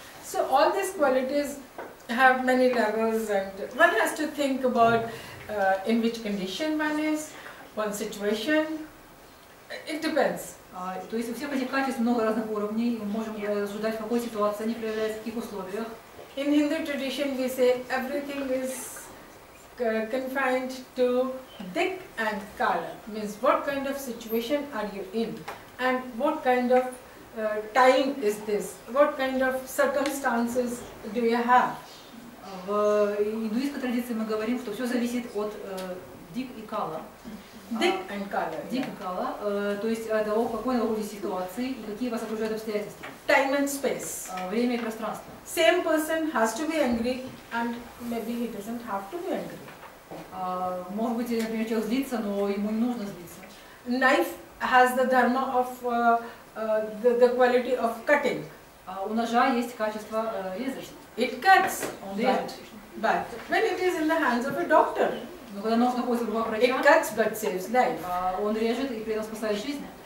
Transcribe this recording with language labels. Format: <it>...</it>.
<en>So all these qualities have many levels, and one has to think about in which condition one is, one situation. It depends.</en> <ru>То есть у всех этих качеств много разных уровней, и мы можем рассуждать, в какой ситуации они проявляются, в каких условиях.</ru> <en>In Hindu tradition we say everything is confined to dik and kala, means what kind of situation are you in and what kind of time is this, what kind of circumstances do you have.</en> <ru>В индуистской традиции мы говорим, что все зависит от дик и кала.</ru> <en>Dik and kala.</en> <ru>Dik и кала, то есть от того, в какой находитесь ситуации и какие вас окружают обстоятельства.</ru> <en>Time and space.</en> <ru>Время и пространство.</ru> <en>Same person has to be angry and maybe he doesn't have to be angry.</en> <ru>Может быть, например, человек злится, но ему не нужно злиться.</ru> <en>Knife has the dharma of the quality of cutting.</en> <ru>У ножа есть качество резать.</ru> <en>It cuts,</en> <ru>Он режет.</ru> <en>but when it is in the hands of a doctor,</en> <ru>Но когда нож находится в руках</ru> <en>it</en> <ru>врача,</ru> <en>cuts but saves life.</en> <ru>он режет и при этом спасает жизнь.</ru>